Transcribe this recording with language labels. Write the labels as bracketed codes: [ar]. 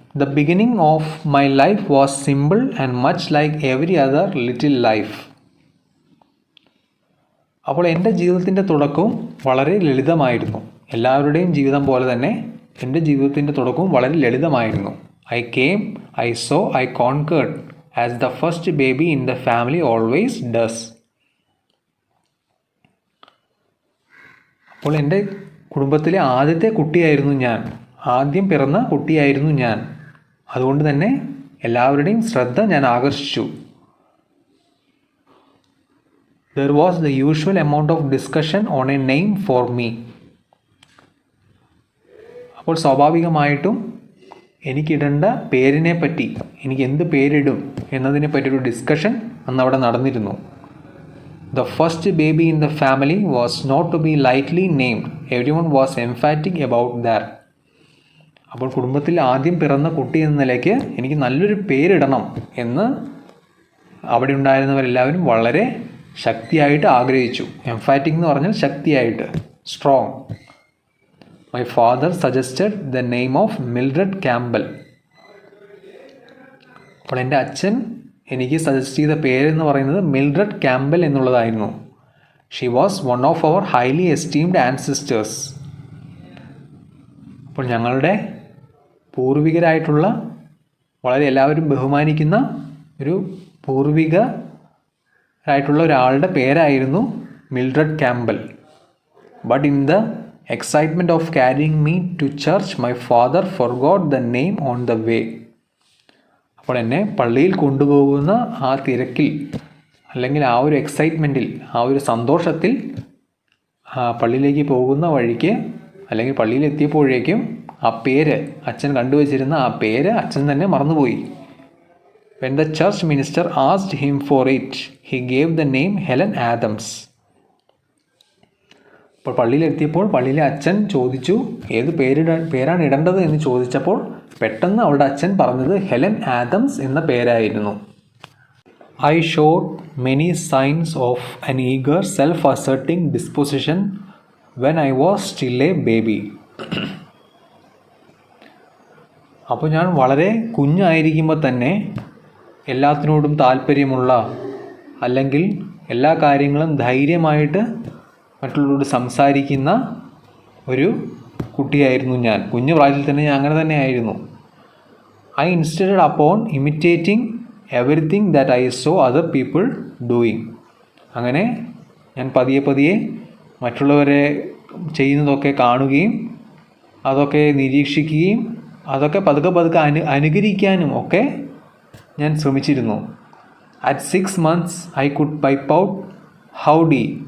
[en] The beginning of my life was simple and much like every other little life. [ml] അപ്പോൾ എൻ്റെ ജീവിതത്തിൻ്റെ തുടക്കവും വളരെ ലളിതമായിരുന്നു. എല്ലാവരുടെയും ജീവിതം പോലെ തന്നെ എൻ്റെ ജീവിതത്തിൻ്റെ തുടക്കവും വളരെ ലളിതമായിരുന്നു. [en] I came, I saw, I conquered, as the first baby in the family always does. [ml] അപ്പോൾ എൻ്റെ കുടുംബത്തിലെ ആദ്യത്തെ കുട്ടിയായിരുന്നു ഞാൻ. ആദ്യം പിറന്ന കുട്ടിയായിരുന്നു ഞാൻ. അതുകൊണ്ട് തന്നെ എല്ലാവരുടെയും ശ്രദ്ധ ഞാൻ ആകർഷിച്ചു. [en] There was the usual amount of discussion on a name for me. [ml] അപ്പോൾ സ്വാഭാവികമായിട്ടും എനിക്കിടേണ്ട പേരിനെ പറ്റി, എനിക്ക് എന്ത് പേരിടും എന്നതിനെ പറ്റിയൊരു ഡിസ്കഷൻ അന്ന് അവിടെ നടന്നിരുന്നു. [en] The first baby in the family was not to be lightly named. Everyone was emphatic about that. [ml] അപ്പോൾ കുടുംബത്തിൽ ആദ്യം പിറന്ന കുട്ടി എന്ന നിലയ്ക്ക് എനിക്ക് നല്ലൊരു പേരിടണം എന്ന് അവിടെ ഉണ്ടായിരുന്നവരെല്ലാവരും വളരെ ശക്തിയായിട്ട് ആഗ്രഹിച്ചു. എംഫാറ്റിക് എന്ന് പറഞ്ഞാൽ ശക്തിയായിട്ട്, strong. [en] My father suggested the name of Mildred Campbell. [ml] അപ്പോൾ എൻ്റെ അച്ഛൻ എനിക്ക് സജസ്റ്റ് ചെയ്ത പേരെന്ന് പറയുന്നത് മിൽഡ്രഡ് ക്യാമ്പൽ എന്നുള്ളതായിരുന്നു. [en] She was one of our highly esteemed ancestors. [ml] അപ്പോൾ ഞങ്ങളുടെ പൂർവികരായിട്ടുള്ള, വളരെ എല്ലാവരും ബഹുമാനിക്കുന്ന ഒരു പൂർവികരായിട്ടുള്ള ഒരാളുടെ പേരായിരുന്നു [en] Mildred Campbell. But in the excitement of carrying me to church, my father forgot the name on the way. [ml] അപ്പോൾ എന്നെ പള്ളിയിൽ കൊണ്ടുപോകുന്ന ആ തിരക്കിൽ, അല്ലെങ്കിൽ ആ ഒരു എക്സൈറ്റ്മെൻറ്റിൽ, ആ ഒരു സന്തോഷത്തിൽ പള്ളിയിലേക്ക് പോകുന്ന വഴിക്ക്, അല്ലെങ്കിൽ പള്ളിയിലെത്തിയപ്പോഴേക്കും ആ പേര്, അച്ഛൻ കണ്ടുവച്ചിരുന്ന ആ പേര് അച്ഛൻ തന്നെ മറന്നുപോയി. [en] When the church minister asked him for it, he gave the name Helen Adams. [ml] അപ്പോൾ പള്ളിയിലെത്തിയപ്പോൾ പള്ളിയിലെ അച്ഛൻ ചോദിച്ചു ഏത് പേരാണ് ഇടേണ്ടത് എന്ന് ചോദിച്ചപ്പോൾ പെട്ടെന്ന് അവളുടെ അച്ഛൻ പറഞ്ഞത് ഹെലൻ ആദംസ് എന്ന പേരായിരുന്നു. [en] I showed many signs of an eager, self-asserting disposition when I was still a baby. [ml] അപ്പോൾ ഞാൻ വളരെ കുഞ്ഞായിരിക്കുമ്പോൾ തന്നെ എല്ലാത്തിനോടും താല്പര്യമുള്ള, അല്ലെങ്കിൽ എല്ലാ കാര്യങ്ങളും ധൈര്യമായിട്ട് മറ്റുള്ളവരോട് സംസാരിക്കുന്ന ഒരു കുട്ടിയായിരുന്നു ഞാൻ. കുഞ്ഞു പ്രായത്തിൽ തന്നെ ഞാൻ അങ്ങനെ തന്നെ ആയിരുന്നു. [en] I insisted upon imitating everything that I saw other people doing. [ml] അങ്ങനെ ഞാൻ പതിയെ മറ്റുള്ളവരെ ചെയ്യുന്നതൊക്കെ കാണുകയും അതൊക്കെ നിരീക്ഷിക്കുകയും അതൊക്കെ പതുക്കെ അനുകരിക്കാനും ഒക്കെ ഞാൻ ശ്രമിച്ചിരുന്നു. [en] At 6 months I could pipe out howdy.